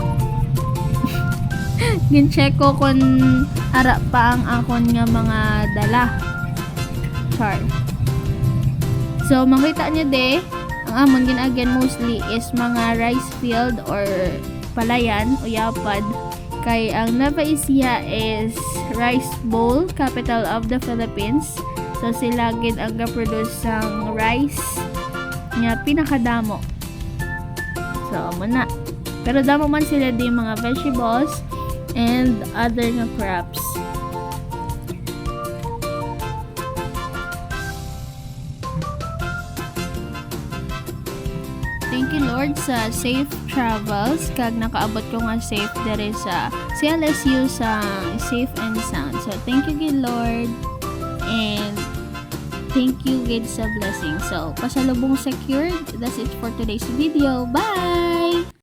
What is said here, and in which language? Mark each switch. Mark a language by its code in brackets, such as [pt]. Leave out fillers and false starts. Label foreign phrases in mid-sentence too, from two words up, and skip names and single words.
[hil] Gin-check ko kung ara pa ang akon nga mga dala. Char. So makita niyo ang amon ginagyan mostly is mga [en] rice field [hil] or palayan o yapad. Kay ang Nueva Ecija is [en] rice bowl, capital of the Philippines. [hil] So sila gid ang ga-produce sang rice nga pinakadamo. So muna. Pero damo man sila di mga [en] vegetables and other [hil] nga crops. [en] Thank you Lord [hil] sa [en] safe travels [hil] kag nakaabot ko nga safe dere sa CLSU sa [en] safe and sound. So thank you good Lord and thank you good sa blessing. So pasalubong secured. That's it for today's video. Bye!